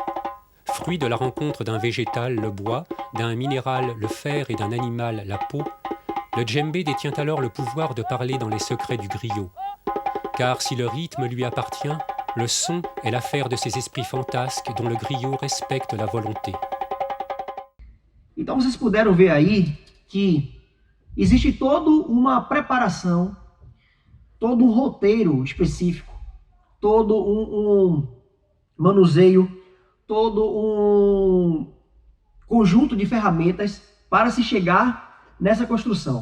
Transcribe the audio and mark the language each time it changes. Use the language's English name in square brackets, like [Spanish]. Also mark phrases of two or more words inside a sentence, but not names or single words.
[French] Fruit de la rencontre d'un végétal, le bois, d'un minéral, le fer et d'un animal, la peau, le djembé détient alors le pouvoir de parler dans les secrets du griot. Car si le rythme lui appartient, le son est l'affaire de ces esprits fantasques dont le griot respecte la volonté. [Portuguese] Então vocês puderam ver aí que existe toda uma preparação, todo um roteiro específico, todo um manuseio, todo um conjunto de ferramentas para se chegar nessa construção.